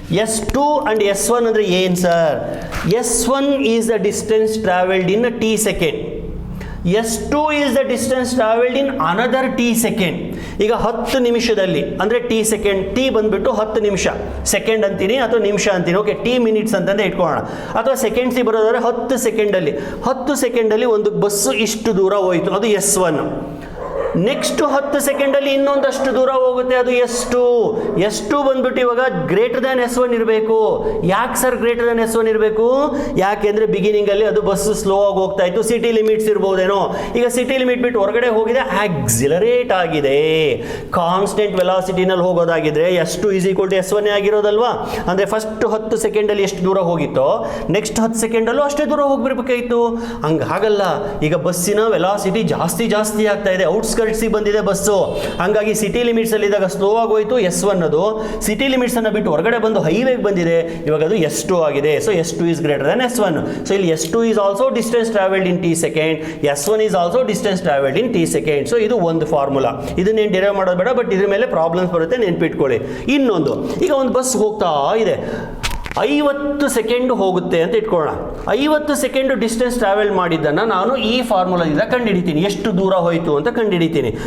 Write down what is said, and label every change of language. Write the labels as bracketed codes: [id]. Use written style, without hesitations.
[kn] S2 and S1 ಅಂದರೆ ಏನು sir? [en] S1 is the distance traveled in a t second. S2 is the distance traveled in another t second. [kn] ಈಗ 10 ನಿಮಿಷದಲ್ಲಿ ಅಂದರೆ t second, t ಬಂದ್ಬಿಟ್ಟು 10 ನಿಮಿಷ, second ಅಂತೀನಿ ಅಥವಾ ನಿಮಿಷ ಅಂತೀನಿ, ಓಕೆ, t ಮಿನಿಟ್ಸ್ ಅಂತಂದ್ರೆ ಇಟ್ಕೊಳ್ಳೋಣ. ಅಥವಾ ಸೆಕೆಂಡ್ಸಿಗೆ ಬರೋದಾದ್ರೆ 10 ಸೆಕೆಂಡಲ್ಲಿ, 10 ಸೆಕೆಂಡಲ್ಲಿ ಒಂದು ಬಸ್ಸು ಇಷ್ಟು ದೂರ ಹೋಯಿತು, ಅದು S1. ನೆಕ್ಸ್ಟ್ 10 ಸೆಕೆಂಡಲ್ಲಿ ಇನ್ನೊಂದಷ್ಟು ದೂರ ಹೋಗುತ್ತೆ, ಅದು S2 ಬಂದ್ಬಿಟ್ಟು ಇವಾಗ [en] greater than [kn] S1 ಇರಬೇಕು. ಯಾಕೆ ಸರ್ [en] greater than [kn] S1 ಇರಬೇಕು? ಯಾಕೆಂದ್ರೆ ಬಿಗಿನಿಂಗಲ್ಲಿ ಅದು ಬಸ್ ಸ್ಲೋ ಆಗಿ ಹೋಗ್ತಾ ಇತ್ತು, ಸಿಟಿ ಲಿಮಿಟ್ಸ್ ಇರ್ಬೋದೇನೋ. ಈಗ ಸಿಟಿ ಲಿಮಿಟ್ ಬಿಟ್ಟು ಹೊರಗಡೆ ಹೋಗಿದೆ, ಆಕ್ಸಿಲರೇಟ್ ಆಗಿದೆ. Constant ವೆಲಾಸಿಟಿನಲ್ಲಿ ಹೋಗೋದಾಗಿದ್ರೆ S2 [en] is equal to [kn] S1 ಆಗಿರೋದಲ್ವಾ? ಅಂದರೆ ಫಸ್ಟ್ 10 ಸೆಕೆಂಡಲ್ಲಿ ಎಷ್ಟು ದೂರ ಹೋಗಿತ್ತೋ ನೆಕ್ಸ್ಟ್ 10 ಸೆಕೆಂಡಲ್ಲೂ ಅಷ್ಟೇ ದೂರ ಹೋಗ್ಬಿರ್ಬೇಕಾಗಿತ್ತು. ಹಾಗಲ್ಲ, ಈಗ ಬಸ್ಸಿನ ವೆಲಾಸಿಟಿ ಜಾಸ್ತಿ ಆಗ್ತಾ ಇದೆ, ಔಟ್ಸ್ಕರ್ಟ್ಸಿಗೆ ಬಂದಿದೆ ಬಸ್ಸು. ಹಂಗಾಗಿ ಸಿಟಿ ಲಿಮಿಟ್ಸ್ ಅಲ್ಲಿ ಇದ್ದಾಗ ಸ್ಲೋ ಆಗೋಯ್ತು S1 ಅದು, ಸಿಟಿ ಲಿಮಿಟ್ಸ್ ಅನ್ನು ಬಿಟ್ಟು ಹೊರಗಡೆ ಬಂದು ಹೈವೇಗೆ ಬಂದಿದೆ, ಇವಾಗ ಅದು S2 ಆಗಿದೆ. [en] So S2 is greater than S1. So [kn] ಇಲ್ಲಿ [en] S2 is also distance traveled in t second, S1 is also distance traveled in t second. [kn] So ಇದು ಒಂದು ಫಾರ್ಮುಲಾ, ಇದನ್ನೇನು ಡಿರೈವ್ ಮಾಡೋದು ಬೇಡ, ಬಟ್ ಇದ್ರ ಮೇಲೆ ಪ್ರಾಬ್ಲಮ್ಸ್ ಬರುತ್ತೆ, ನೆನ್ಪಿಟ್ಕೊಳ್ಳಿ. ಇನ್ನೊಂದು, ಈಗ ಒಂದು ಬಸ್ ಹೋಗ್ತಾ ಇದೆ, 50 ಸೆಕೆಂಡ್ ಹೋಗುತ್ತೆ ಅಂತ ಇಟ್ಕೊಳ್ಳೋಣ. 50 ಸೆಕೆಂಡ್ ಡಿಸ್ಟೆನ್ಸ್ ಟ್ರಾವೆಲ್ ಮಾಡಿದ್ದನ್ನು ನಾನು ಈ ಫಾರ್ಮುಲಾದಿಂದ ಕಂಡುಹಿಡಿತೀನಿ, ಎಷ್ಟು ದೂರ ಹೋಯಿತು ಅಂತ ಕಂಡುಹಿಡಿತೀನಿ.